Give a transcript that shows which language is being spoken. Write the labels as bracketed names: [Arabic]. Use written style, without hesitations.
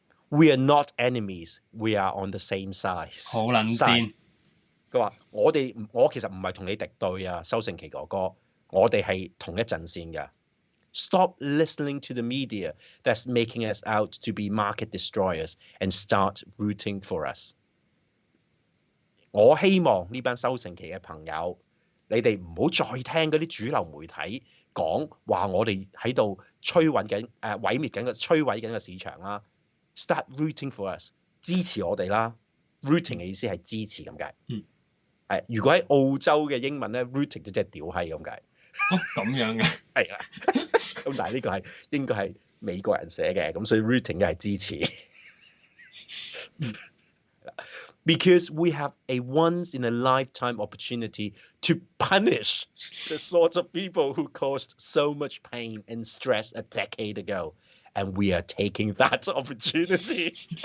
[English] We are not enemies, we are on the same side。 [Cantonese] 好撚癲！佢話我其實唔係同你敵對啊，收成期哥哥，我哋係同一陣線嘅。 [English] Stop listening to the media that's making us out to be market destroyers and start rooting for us。 [Cantonese] 我希望呢班收成期嘅朋友，你哋唔好再聽嗰啲主流媒體講話，我哋喺度摧毀緊個市場啦。 [English] Start rooting for us， [Cantonese] 支持我哋啦。 Rooting 嘅意思係支持咁解。如果喺澳洲嘅英文咧 ，rooting 就即係屌閪咁解。咁樣嘅。係啦。咁但係呢個應該係美國人寫嘅，咁所以 rooting 嘅係支持。 [English] Because we have a once-in-a-lifetime opportunity to punish the sorts of people who caused so much pain and stress a decade ago, and we are taking that opportunity。